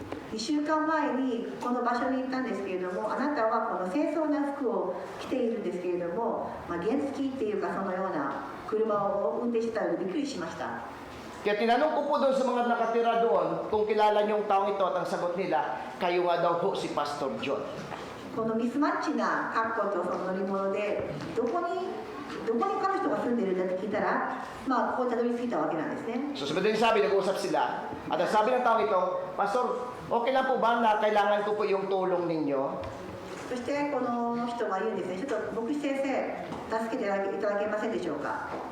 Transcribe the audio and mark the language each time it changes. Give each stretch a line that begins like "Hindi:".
Japanese: 2週間前にこの場所に行ったんですけれども、あなたはこの清掃な服を着ているんですけれども、原付っていうかそのような車を運転してたのでびっくりしました。
Filipino: Kaya tinanong ko po doon sa mga nakatira doon kung kilala niyo yung taong ito at ang sagot nila, kayo nga daw po si Pastor John.
Japanese: このミスマッチな格好とその乗り物でどこに彼女が住んでるんだって聞いたら、ここにたどり着いたわけなんですね。
Filipino: So sabi din sabi, nag-uusap sila. At ang sabi ng taong ito, Pastor, okay lang po ba na kailangan ko po yung tulong ninyo?
Japanese: そしてこの人が言うんですね、ちょっと牧師先生助けていただけませんでしょうか。